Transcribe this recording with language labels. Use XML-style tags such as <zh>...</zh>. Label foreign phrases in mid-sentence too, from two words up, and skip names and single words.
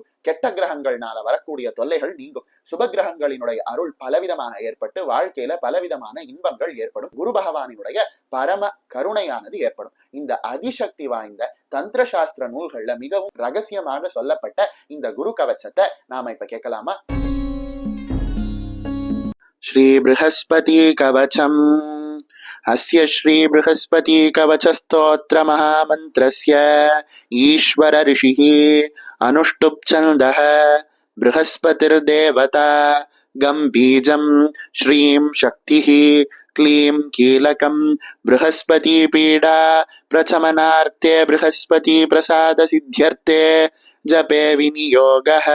<ta>கெட்ட கிரகங்கள்னால வரக்கூடிய தொல்லைகள் நீங்கும். சுப கிரகங்களினுடைய அருள் பலவிதமாக ஏற்பட்டு வாழ்க்கையில பலவிதமான இன்பங்கள் ஏற்படும். குரு பகவானினுடைய பரம கருணையானது ஏற்படும். இந்த அதிசக்தி வாய்ந்த தந்திர சாஸ்திர நூல்கள்ல மிகவும் ரகசியமாக சொல்லப்பட்ட இந்த குரு கவச்சத்தை நாம இப்ப கேட்கலாமா? ஸ்ரீ ப்ருஹஸ்பதி கவசம்.</ta> <sa>अस्य श्री बृहस्पति कवच स्तोत्र महामन्त्रस्य ईश्वर ऋषिः अनुष्टुप् छन्दः बृहस्पतिर्देवता गं बीजं श्रीं शक्तिः क्लीं कीलकं बृहस्पति पीडा प्रचमनार्थे बृहस्पति प्रसाद सिद्ध्यर्थे जपे विनियोगः</sa>